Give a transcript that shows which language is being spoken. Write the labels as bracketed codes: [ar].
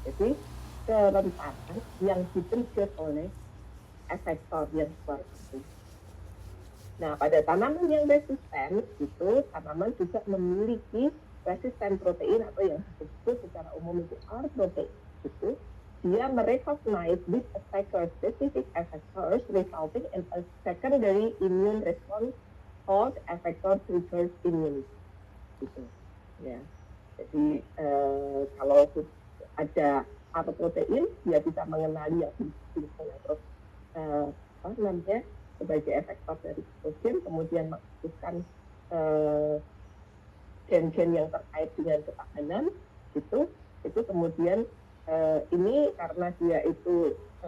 [id] Jadi kerentanan yang di-trigger oleh efektor yang seperti itu. Nah, pada tanaman yang resisten itu tanaman juga memiliki resisten protein atau yang disebut secara umum itu R protein itu. Dia merecognize [en] this attacker specific effectors resulting in a secondary immune response called effector triggered immunity. [id] Gitu. Ya. Jadi kalau ada atau protein, dia bisa mengenali yang disebut namanya sebagai efektor dari patogen, kemudian mengaktifkan gen-gen yang terkait dengan ketahanan, itu kemudian ini karena dia itu